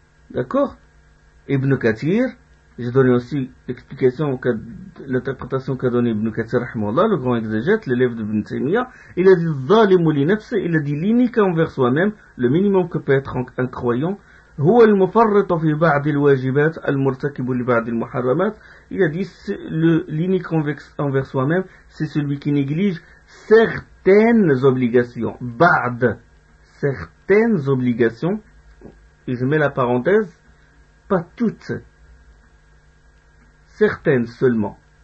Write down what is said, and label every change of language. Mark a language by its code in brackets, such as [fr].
[fr] D'accord ? Ibn Kathir, j'ai donné aussi l'explication, l'interprétation qu'a donné Ibn Kathir, le grand exégète, l'élève de Ibn Taymiyyah, il a dit « [ar] Zalimu li nafsi [fr] », il a dit « L'inique envers soi-même, le minimum que peut être un croyant, [ar] هو المفرط في بعض الواجبات المرتكب لبعض المحرمات. [fr] Il a dit l'inique envers soi-même, c'est celui qui néglige certaines obligations. بعض, certaines obligations. Et je mets la parenthèse, pas toutes, certaines seulement.